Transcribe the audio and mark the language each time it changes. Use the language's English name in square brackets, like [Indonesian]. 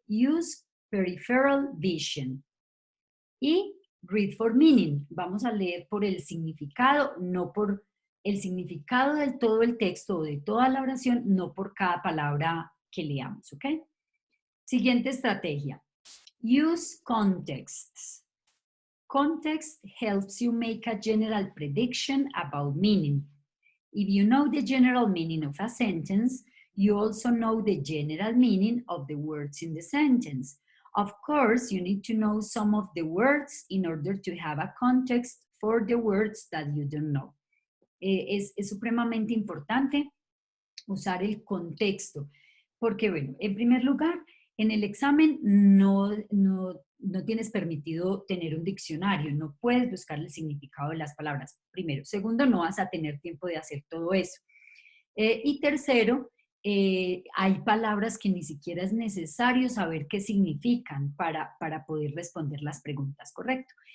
[English] Use peripheral vision. Y read for meaning. [Spanish] Vamos a leer por el significado, no por el significado del todo el texto o de toda la oración, no por cada palabra que leamos, ¿ok? Siguiente estrategia. [English] Use contexts. Context helps you make a general prediction about meaning. If you know the general meaning of a sentence, you also know the general meaning of the words in the sentence. Of course, you need to know some of the words in order to have a context for the words that you don't know. [Spanish] Es supremamente importante usar el contexto, porque bueno, en primer lugar, en el examen no tienes permitido tener un diccionario, no puedes buscar el significado de las palabras, primero. Segundo, no vas a tener tiempo de hacer todo eso. Y tercero, hay palabras que ni siquiera es necesario saber qué significan para poder responder las preguntas, ¿correcto?